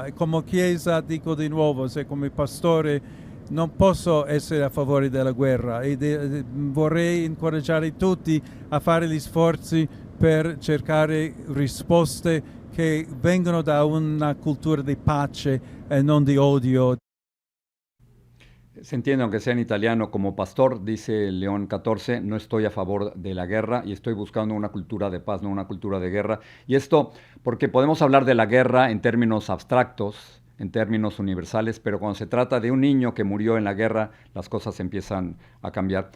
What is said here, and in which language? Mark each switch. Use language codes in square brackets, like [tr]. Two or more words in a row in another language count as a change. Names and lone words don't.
[it] E come Chiesa, dico di nuovo, se come pastore non posso essere a favore della guerra e vorrei incoraggiare tutti a fare gli sforzi per cercare risposte che vengono da una cultura di pace e non di odio. [es] Se entiende, aunque sea en italiano, como pastor, dice León XIV, no estoy a favor de la guerra y estoy buscando una cultura de paz, no una cultura de guerra. Y esto, porque podemos hablar de la guerra en términos abstractos, en términos universales, pero cuando se trata de un niño que murió en la guerra, las cosas empiezan a cambiar.